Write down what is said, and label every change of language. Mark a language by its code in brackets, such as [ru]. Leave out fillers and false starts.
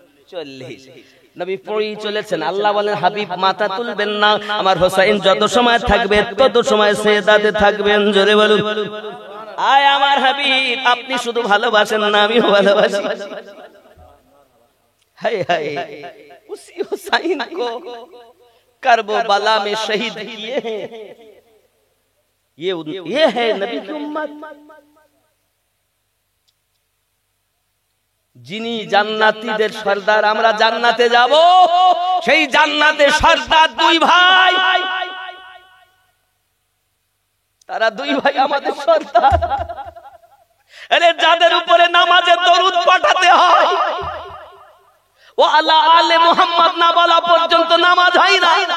[bn] 40 নবী পড়েই চলেছেন। আল্লাহ বলেন, হাবিব মাথা তুলবেন না, আমার হোসেন যত সময় থাকবে তত সময় সেজদাতে থাকবেন। জোরে বলুন, আয় আমার হাবিব, আপনি শুধু ভালোবাসেন না, আমিও ভালোবাসি। [hi] হায় হায়, उसी हुसैन को करबला में शहीद किए हैं। ये है नबी की उम्मत, [bn] যিনি জান্নাতীদের সর্দার। আমরা জান্নাতে যাব, সেই জান্নাতের সর্দার দুই ভাই, তারা দুই ভাই আমাদের সর্দার। আরে যাদের উপরে নামাজে দরুদ পাঠাতে হয়, ও আলা আলে মুহাম্মদ না বলা পর্যন্ত নামাজ হয় না।